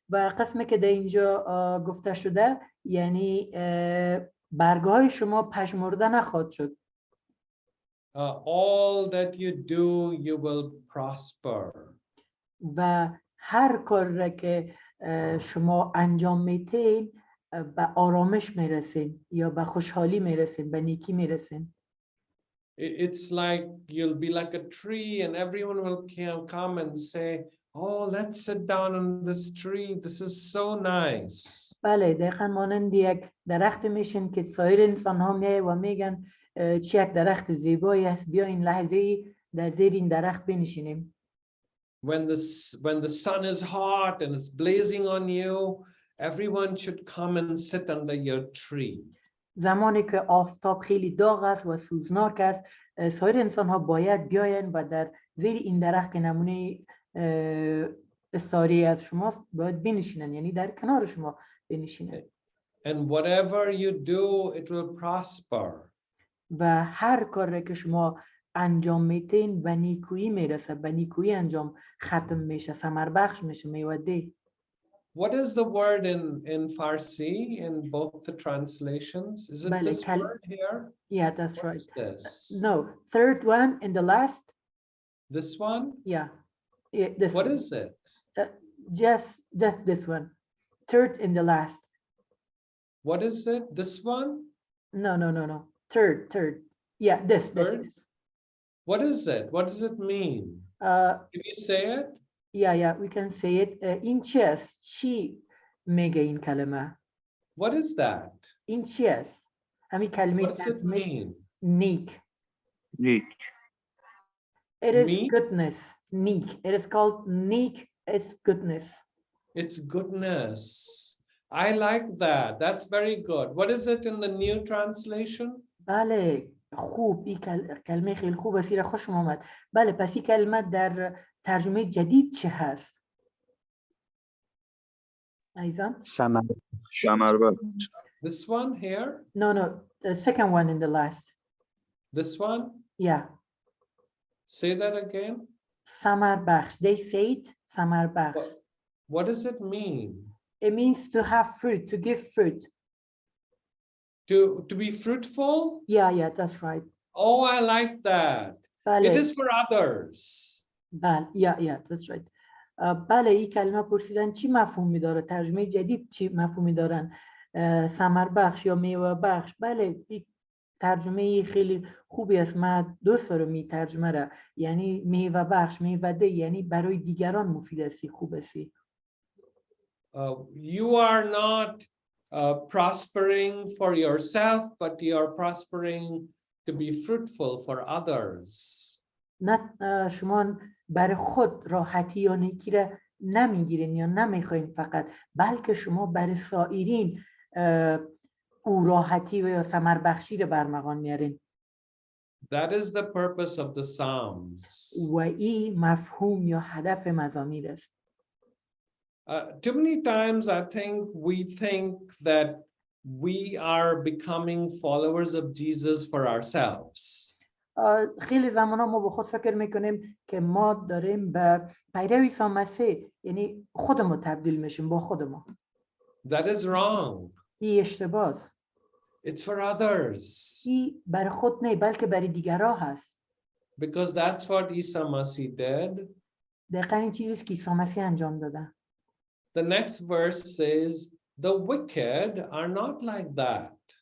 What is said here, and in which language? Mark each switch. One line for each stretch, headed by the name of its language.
Persian: و قسمی که در اینجا گفته شده یعنی برگهای شما پژمرده نخواهد شد.
English: All that you do, you will prosper.
Persian: و هر کار را که شما انجام میتین به آرامش میرسین یا به خوشحالی میرسین، به نیکی میرسین.
English: It's like you'll be like a tree and everyone will come and say, oh, let's sit down on this tree. This is so nice.
Persian: بله دقیقاً مانند یک درخت میشین که سایر انسان ها میای و میگن چه یک درخت زیبایی است، بیا این لحظه در زیر این درخت بنشینیم.
English: When the sun is hot and it's blazing on you, everyone should come and sit under your tree.
Persian: زمانی که آفتاب خیلی داغ است و سوزناک است، سایر انسان ها باید بیاین و در زیر این درخت که نمونه استعاری از شماست باید بنشینن، یعنی در کنار شما بنشینن.
English: And whatever you do, it will prosper.
Persian: و هر کاری که شما انجام میتین به نیکویی میرسه، به نیکویی انجام ختم میشه، ثمر بخش میشه، میوده.
English: What is the word in Farsi in both the translations? Is it this word here? Yeah, that's What right. is this? No, third one in the last. This one? Yeah. This What one. is it? Just this one. Third in the last. What is it? This one? No. Third. Yeah, this. What is it? What does it mean? Can you say it? Yeah, we can say it. In chess,
Persian: چی میگه این کلمه؟
English: What is that? In chess.
Persian: همین کلمه
English: What does it mean? Neek. It is goodness. Neek. It is called neek. It's goodness. It's goodness. I like that. That's very good. What is it in the new translation?
Persian: بله خوب. این کلمه خیلی خوب است. را خوشم آمد. بله پس این کلمه در ترجمه جدید چه هست؟ ایزان؟ ثمر بخش.
English: This one here? No. The second one in the last. This one? Yeah. Say that again.
Persian: ثمر بخش.
English: They say it.
Persian: ثمر بخش.
English: What does it mean? It means to have fruit, to give fruit. To be fruitful? Yeah, that's right. Oh, I like that.
Persian: بله.
English: It is for others. بله. Yeah, that's right.
Persian: بله این کلمه پرسیدن چی مفهومی داره؟ ترجمه جدید چی مفهومی دارن؟ ثمر بخش یا میوه بخش. بله این ترجمه خیلی خوبی است. من دوست دارم این ترجمه را. یعنی میوه بخش، میوه یعنی برای دیگران مفید است، خوب است.
English: You are not prospering for yourself, but you are prospering to be fruitful for others.
Persian: نه شما برای خود راحتی یا نیکی را نمیگیرین یا نمیخواین فقط، بلکه شما برای سایرین او راحتی و یا ثمر بخشی را برمغان میارین.
English: That is the purpose of the Psalms.
Persian: و این مفهوم یا هدف مزامیر است.
English: Too many times I think we think that we are becoming followers of Jesus for ourselves.
Persian: خیلی زمانا ما با خود فکر میکنیم که ما داریم به پیرو عیسی مسیح یعنی خودمون تبدیل میشیم با خودمون.
English: That is wrong.
Persian: این اشتباه است.
English: It's for others.
Persian: این برای خود نه بلکه برای دیگران هست.
English: Because that's what Isa Masih did.
Persian: دقیقاً این چیزی است که عیسی مسیح انجام داده.
English: The next verse says, the wicked are not like that.